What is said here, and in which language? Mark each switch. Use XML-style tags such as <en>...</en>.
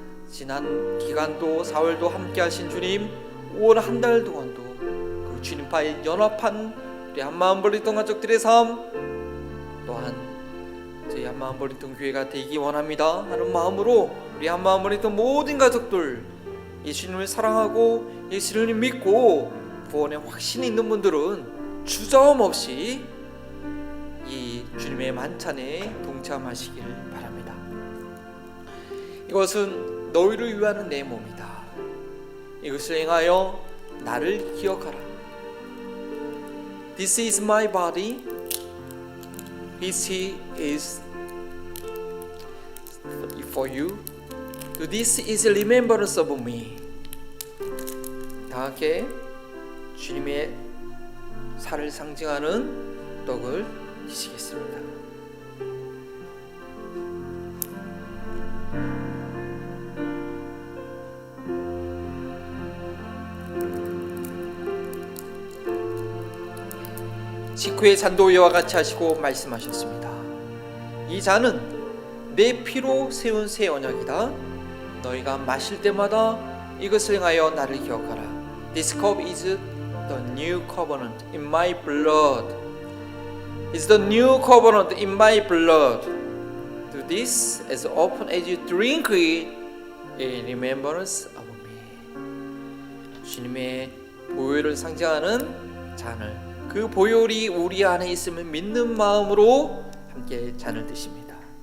<ko>지난 기간도 4월도 함께 하신 주님, 5월 한 달 동안도 그 주님과의 연합한 우리 한마음 버리던 가족들의 삶, 또한 저희 한마음 버리던 교회가 되기 원합니다 하는 마음으로 우리 한마음 버리던 모든 가족들, 예수님을 사랑하고 예수님을 믿고 구원에 확신이 있는 분들은 주저함 없이 이 주님의 만찬에 동참하시길 바랍니다. 이것은 너희를 위하는 내 몸이다. 이것을 행하여 나를 기억하라.</ko> <en>This is my body, which is for you. This is remembrance of me.</en> <ko>다 함께 주님의 살을 상징하는 떡을 드시겠습니다. 직후에 잔도 이와 같이 하시고 말씀하셨습니다. 이 잔은 내 피로 세운 새 언약이다. 너희가 마실 때마다 이것을 행하여 나를 기억하라.</ko> <en>This cup is the new covenant in my blood. Is the new covenant in my blood. Do this as often as you drink it in remembrance of me.</en> <ko>주님의 보혈을 상징하는 잔을, 그 보혈이 우리 안에 있으면 믿는 마음으로 함께 잔을 드십니다.</ko>